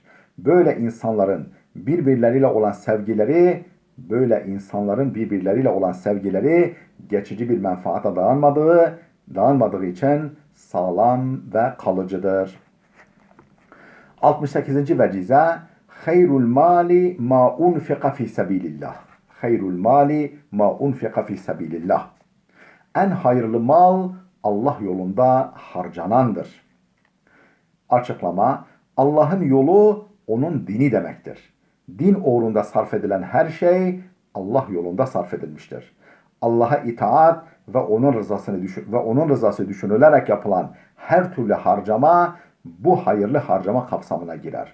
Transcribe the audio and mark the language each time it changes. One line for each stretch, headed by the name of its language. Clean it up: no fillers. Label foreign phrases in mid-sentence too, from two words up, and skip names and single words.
Turkish: Böyle insanların birbirleriyle olan sevgileri geçici bir menfaata dayanmadığı için sağlam ve kalıcıdır.
Arabic: 68. vecize: خير المال ما أنفق في سبيل الله. خير المال ما أنفق في سبيل الله.
Turkish: En hayırlı mal Allah yolunda harcanandır. Açıklama: Allah'ın yolu onun dini demektir. Din uğrunda sarf edilen her şey Allah yolunda sarf edilmiştir. Allah'a itaat ve onun rızası düşünülerek yapılan her türlü harcama bu hayırlı harcama kapsamına girer.